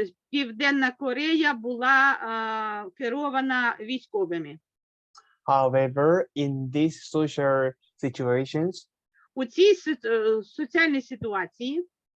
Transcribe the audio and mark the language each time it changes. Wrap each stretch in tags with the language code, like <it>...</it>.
<uk>Південна Корея була керована військовими.</uk> <en>However, in these social situations,</en> <uk>у цій соціальній ситуації</uk>